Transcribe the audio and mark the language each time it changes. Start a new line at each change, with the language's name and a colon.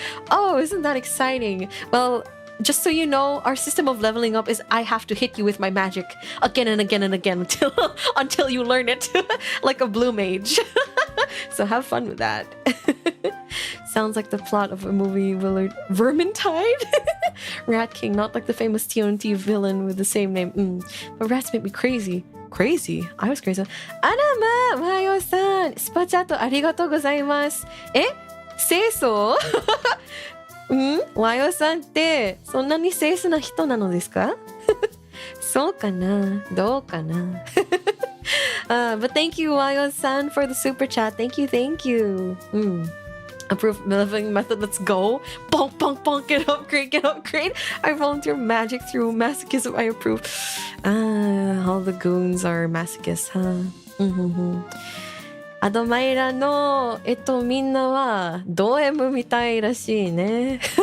English: Oh, isn't that exciting? Well, just so you know, our system of leveling up is I have to hit you with my magic again and again and again until you learn it, like a blue mage. So have fun with that. Sounds like the plot of a movie, Vermintide? Rat King, not like the famous TNT villain with the same name. But rats make me crazy. Crazy? I was crazy.
Japanese: あらまあ、マヨさん、スパチャットありがとうございます。清楚？マヨさんってそんなに清楚な人なのですか？
English: そうかな？どうかな？ But thank you, Mayo-san, for the super chat. Thank you, thank you. Approved living method, let's go. Bonk, bonk, bonk, get upgrade. I volunteer magic through masochism, I approve. All the goons are masochists, huh?
Japanese: Admyra のみんなはド M みたいらしいね。